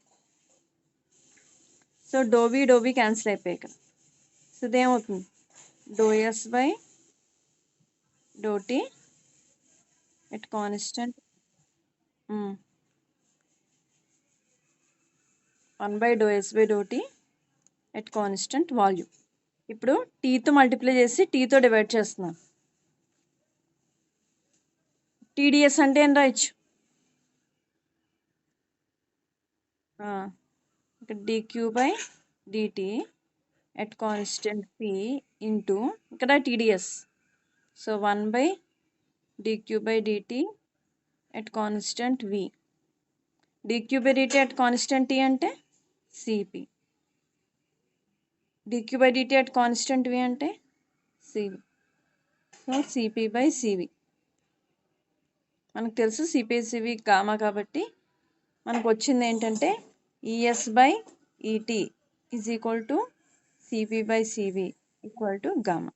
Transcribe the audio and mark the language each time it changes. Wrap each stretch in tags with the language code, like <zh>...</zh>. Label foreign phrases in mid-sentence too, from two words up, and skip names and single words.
<te>సో ∂V క్యాన్సిల్ అయిపోయాయి ఇక్కడ. సో ఇదేమవుతుంది?</te> <en>∂S/∂T at constant 1/∂S/∂T at constant వాల్యూమ్.</en> <te>ఇప్పుడు టీతో మల్టిప్లై చేసి టీతో డివైడ్ చేస్తున్నాను. TDS అంటే ఏం రాయొచ్చు? ఇక్కడ dQ/dt</te> <en>at constant P</en> <te>ఇంటూ ఇక్కడ TDS. సో 1/dQ/dt</te> <en>at constant V.</en> <te>dQ/dt</te> <en>at constant T</en> <te>అంటే CP. dQ/dt</te> <en>at constant V</en> <te>అంటే CV. సో CP/CV. మనకు తెలుసు CP/CV గామా కాబట్టి మనకు వచ్చింది ఏంటంటే ES/ET</te> <en>is equal to</en> <te>CP/CV</te> <en>equal to</en> <te>గామా.</te>